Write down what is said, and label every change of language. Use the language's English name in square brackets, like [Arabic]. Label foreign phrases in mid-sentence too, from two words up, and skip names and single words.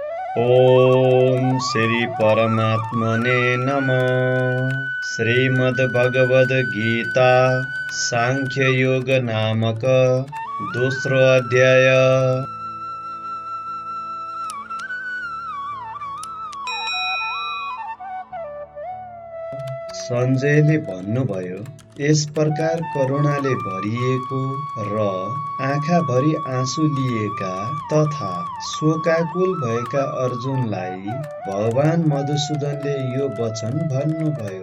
[Sanskrit] ओम श्री परमात्मने नमः। [Nepali] श्रीमद्भगवद गीता सांख्य योग नामक दोस्रो अध्याय। सञ्जयले भन्नुभयो, यस प्रकार करुणाले भरिएको र आँखाभरि आँसु लिएका तथा शोकाकुल भएका अर्जुनलाई भगवान मधुसूदनले यो वचन भन्नुभयो।